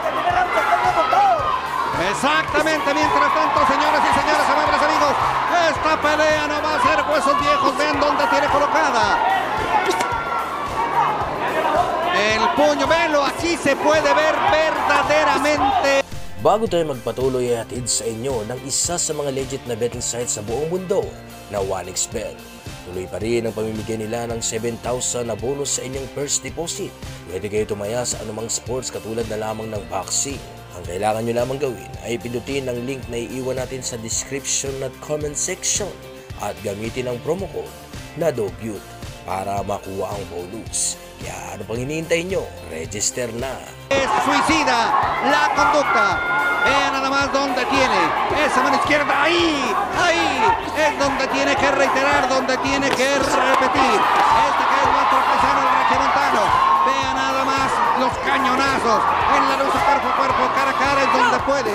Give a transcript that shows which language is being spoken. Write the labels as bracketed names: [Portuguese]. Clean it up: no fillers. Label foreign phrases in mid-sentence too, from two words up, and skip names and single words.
[Spanish] El primer round se está con todo. Exactamente, mientras tanto, señoras y señores, amables amigos, esta pelea no va a ser huesos viejos. Vean dónde tiene colocada el puño, velo, así se puede ver verdaderamente. [Filipino] Bago tayo magpatuloy ay hatid sa inyo ng isa sa mga legit na [English] betting sites [Filipino] sa buong mundo na 1xBet. Tuloy pa rin ang pamimigay nila ng 7,000 na bonus sa inyong [English] first deposit. [Filipino] Pwede kayo tumaya sa anumang sports katulad na lamang ng boxing. Ang kailangan nyo lamang gawin ay pindutin ang link na iiwan natin sa description at [English] comment section [Filipino] at gamitin ang [English] promo code [Filipino] na DOBUTE para makuha ang bonus. Kaya ano pang hinihintay nyo? Register na! [Spanish] Es suicida la conducta. Vean nada más donde tiene esa mano izquierda. Ahí es donde tiene que reiterar, donde tiene que repetir. Este que es nuestro paisano, el regiomontano. Vean nada más los cañonazos en la lucha cuerpo a cuerpo, cara a cara, es donde puede.